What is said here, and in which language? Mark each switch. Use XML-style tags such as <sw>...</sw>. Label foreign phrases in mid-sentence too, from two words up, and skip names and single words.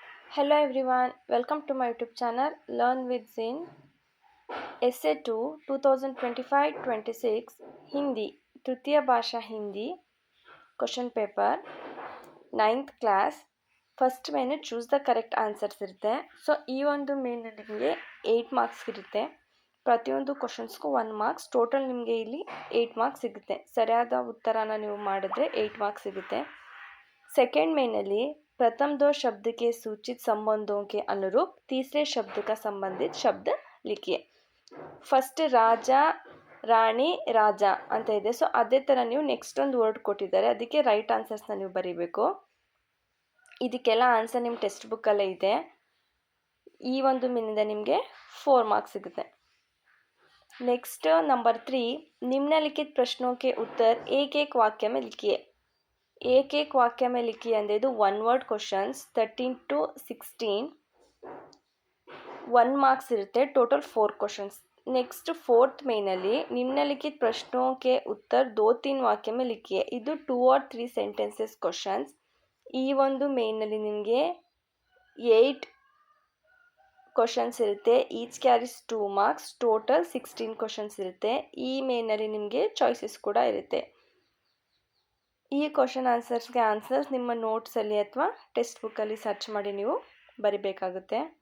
<en>Hello everyone, welcome to my YouTube channel Learn with Zin. Essay 2 2025-26 Hindi</en> <kn>ತೃತೀಯ ಭಾಷಾ ಹಿಂದಿ</kn> <en>question paper 9th class. first main choose the correct answers ಇರುತ್ತೆ.</en> <kn>ಸೊ ಈ ಒಂದು ಮೇನಲ್ಲಿ ನಿಮಗೆ 8 ಮಾರ್ಕ್ಸ್ ಇರುತ್ತೆ. ಪ್ರತಿಯೊಂದು ಕ್ವಶನ್ಸ್ಗೂ 1 ಮಾರ್ಕ್ಸ್, ಟೋಟಲ್ ನಿಮಗೆ ಇಲ್ಲಿ 8 ಮಾರ್ಕ್ಸ್ ಸಿಗುತ್ತೆ. ಸರಿಯಾದ ಉತ್ತರನ ನೀವು ಮಾಡಿದ್ರೆ 8 ಮಾರ್ಕ್ಸ್ ಸಿಗುತ್ತೆ.</kn> <en>second mainli</en> <hi>प्रथम दो शब्द के सूचित संबंधों के अनुरूप तीसरे शब्द का संबंधित शब्द लिखिए.</hi> <kn>फस्ट राजा ರಾಣಿ ರಾಜ ಅಂತ ಇದೆ. ಸೊ ಅದೇ ಥರ ನೀವು ನೆಕ್ಸ್ಟ್ ಒಂದು ವರ್ಡ್ ಕೊಟ್ಟಿದ್ದಾರೆ, ಅದಕ್ಕೆ</kn> <en>right answersna</en> <kn>ನೀವು ಬರೀಬೇಕು. ಇದಕ್ಕೆಲ್ಲ ಆನ್ಸರ್ ನಿಮ್ಮ ಟೆಕ್ಸ್ಟ್ ಬುಕ್ಕಲ್ಲೇ ಇದೆ. ಈ ಒಂದು ಮೀನಿಂದ ನಿಮಗೆ 4 ಮಾರ್ಕ್ಸ್ ಸಿಗುತ್ತೆ.</kn> <en>next number</en> <hi>3 निम्नलिखित प्रश्नों के उत्तर एक एक वाक्य में लिखिए. एक एक वाक्य में लिखिए</hi> <kn>ಅಂದರೆ ಇದು 1</kn> <en>word questions</en> <kn>13 to 16 1 ಮಾರ್ಕ್ಸ್ ಇರುತ್ತೆ.</kn> <en>total 4 questions. next fourth</en> <hi>ಮೇನಲ್ಲಿ निम्नलिखित प्रश्नों के उत्तर 2-3 वाक्य में लिखिए.</hi> <kn>ಇದು</kn> <en>2 or 3 sentences questions.</en> <kn>ಈ ಒಂದು ಮೇನಲ್ಲಿ ನಿಮಗೆ 8 ಕ್ವಶನ್ಸ್ ಇರುತ್ತೆ.</kn> <en>each carries 2 marks. total 16 questions ಇರುತ್ತೆ.</en> <kn>ಈ ಮೇನಲ್ಲಿ ನಿಮಗೆ ಚಾಯ್ಸಸ್ ಕೂಡ ಇರುತ್ತೆ. ಈ</kn> <en>question answersge answers</en> <kn>ನಿಮ್ಮ ನೋಟ್ಸಲ್ಲಿ ಅಥವಾ ಟೆಕ್ಸ್ಟ್ ಬುಕ್ಕಲ್ಲಿ ಸರ್ಚ್ ಮಾಡಿ ನೀವು ಬರಿಬೇಕಾಗುತ್ತೆ.</kn>